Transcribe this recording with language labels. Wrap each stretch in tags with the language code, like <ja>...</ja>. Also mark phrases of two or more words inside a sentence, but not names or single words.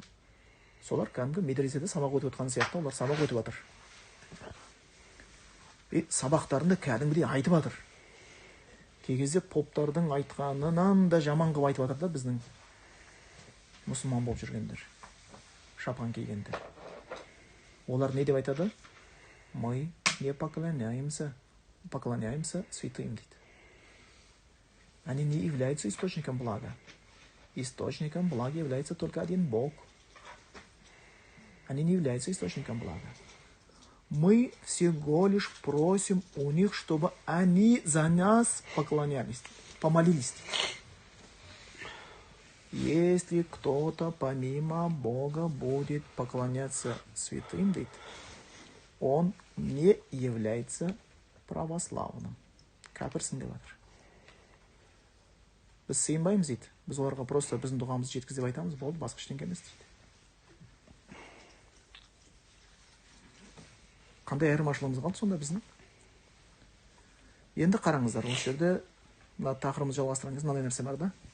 <kk>Солар кәдімгі медреседе сабақ өтіп отқан сияқты, олар сабақ өтіп жатыр. Сабақтарында кәдімгідей айтып жатыр. Кей кезде поптардың айтқанынан да жаман қылып айтып жатыр да біздің мұсылман болып жүргендер, шапан кигендер. Олар не деп айтады?</kk> <ru>Мы не поклоняемся святым, дейді. Они не являются источником блага. Источником блага является только один Бог. Они не являются источником блага. Мы всего лишь просим у них, чтобы они за нас поклонялись, помолились. Если кто-то помимо Бога будет поклоняться святым, он не является православным.</ru> <kk>Кәпірсің деп жатыр. Біз сыйынбаймыз дейді. Біз оларға просто біздің дұғамызды жеткіз деп айтамыз, болды, басқа ештеңе емес дейді. Қандай айырмашылығымыз қалды сонда біздің? Енді қараңыздар, осы жерде тақырыбымызды жалғастырған кезде мынандай нәрсе бар да.</kk>